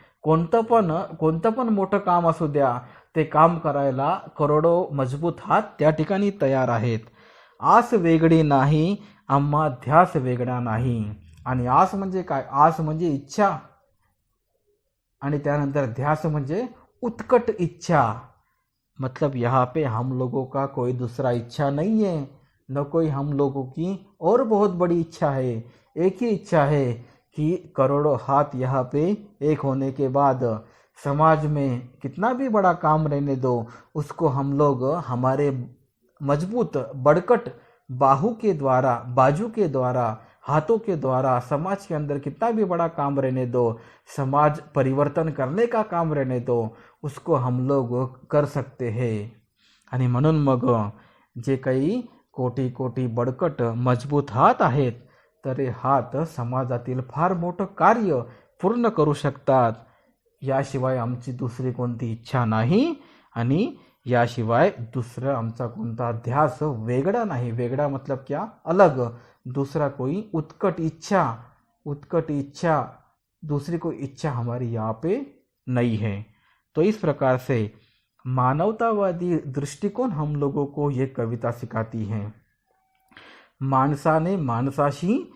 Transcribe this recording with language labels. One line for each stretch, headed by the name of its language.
Marathi: कोणतं पण मोठं काम असू द्या, ते काम करायला करोडो मजबूत हात त्या ठिकाणी तयार आहेत. आस वेगळी नाही अम्मा, ध्यास वेगळा नाही. आणि आस म्हणजे काय? आस म्हणजे इच्छा, आणि त्यानंतर ध्यास म्हणजे उत्कट इच्छा.
Hindi: मतलब यहाँ पे हम लोगों का कोई दूसरा इच्छा नहीं है, न कोई हम लोगों की और बहुत बड़ी इच्छा है. एक ही इच्छा है कि करोड़ों हाथ यहाँ पे एक होने के बाद समाज में कितना भी बड़ा काम रहने दो, उसको हम लोग हमारे मजबूत बड़कट बाहू के द्वारा, बाजू के द्वारा, हाथों के द्वारा समाज के अंदर कितना भी बड़ा काम रहने दो, समाज परिवर्तन करने का काम रहने दो, उसको हम लोग कर सकते हैं.
Marathi: आणि म्हणून मग जे काही कोटी कोटी बडकट मजबूत हात आहेत, तर हे हात समाजातील फार मोठं कार्य पूर्ण करू शकतात. याशिवाय आमची दुसरी कोणती इच्छा नाही, आणि याशिवाय दुसरा आमचा कोणता ध्यास वेगळा नाही.
Hindi: वेगळा मतलब क्या? अलग. दूसरा कोई उत्कट इच्छा दूसरी कोई इच्छा हमारी यहाँ पे नहीं है. तो इस प्रकार से मानवतावादी दृष्टिकोन हम लोगों को ये कविता सिखाती है.
Marathi: माणसाने माणसाशी